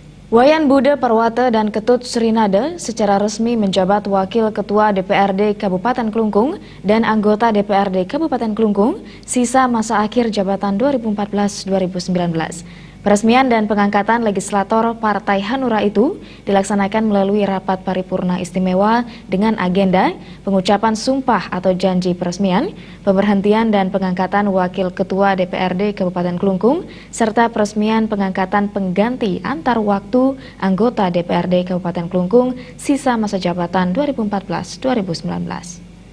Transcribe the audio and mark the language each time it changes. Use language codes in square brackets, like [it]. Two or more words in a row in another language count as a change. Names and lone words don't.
[id] Wayan Budha Parwata dan Ketut Srinada secara resmi menjabat Wakil Ketua DPRD Kabupaten Klungkung dan anggota DPRD Kabupaten Klungkung sisa masa akhir jabatan 2014-2019. Peresmian dan pengangkatan legislator Partai Hanura itu dilaksanakan melalui rapat paripurna istimewa dengan agenda pengucapan sumpah atau janji peresmian, pemberhentian dan pengangkatan Wakil Ketua DPRD Kabupaten Klungkung, serta peresmian pengangkatan pengganti antar waktu anggota DPRD Kabupaten Klungkung sisa masa jabatan 2014-2019.